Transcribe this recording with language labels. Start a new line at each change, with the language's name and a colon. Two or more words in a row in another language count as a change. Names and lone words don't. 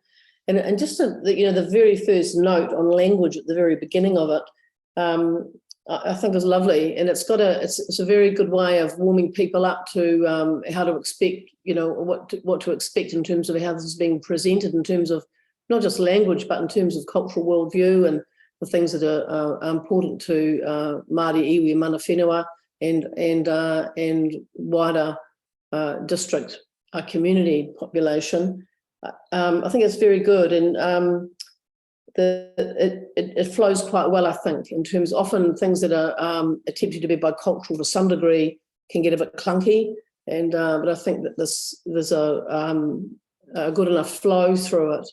English: And just the very first note on language at the very beginning of it, I think is lovely, and it's a very good way of warming people up to how to expect, what to expect in terms of how this is being presented, in terms of not just language, but in terms of cultural worldview and the things that are important to Māori, iwi,
Māori: mana whenua,
English: and wider district community population. I think it's very good, and it flows quite well, I think, in terms often things that are attempted to be bicultural to some degree can get a bit clunky, and but I think that there's a good enough flow through it.